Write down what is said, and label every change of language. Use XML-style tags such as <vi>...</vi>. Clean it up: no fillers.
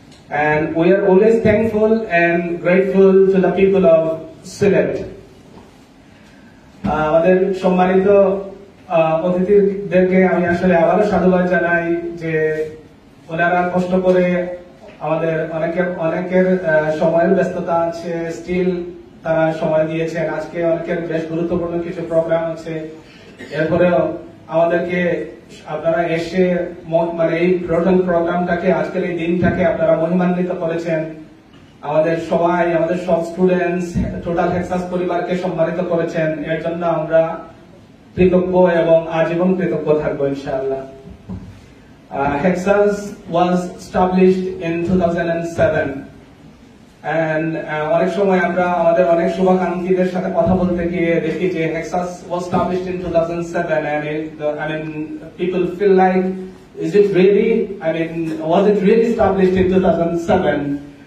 <en>And we are always thankful and grateful to the people of Sylhet.</en> <bn>আমাদের সম্মানিত অতিথিদেরকে আমি আসলে আবারও সাধুবাদ জানাই যে ওনারা কষ্ট করে আমাদের অনেকের সময়ের ব্যস্ততা আছে, স্টিল তারা সময় দিয়েছেন। আজকে অনেকের বেশ গুরুত্বপূর্ণ কিছু প্রোগ্রাম আছে, এরপরেও আমাদেরকে আপনারা এসে এই টোটাল প্রোগ্রামটাকে, আজকের এই দিনটাকে আপনারা মহিমান্বিত করেছেন। আমাদের সবাই, আমাদের সব স্টুডেন্টস, টোটাল হেক্সাস পরিবারকে সম্মানিত করেছেন। এর জন্য আমরা কৃতজ্ঞ এবং আজীবন কৃতজ্ঞ থাকবো ইনশাআল্লাহ।</bn> <en>Hexas was established in 2007 and</en> <bn>অনেক সময় আমরা আমাদের অনেক শুভাকাঙ্ক্ষীদের সাথে কথা বলতে গিয়ে দেখি যে</bn> <en>Hexas was established in 2007 and people feel like, is it really, was it really established in 2007?</en>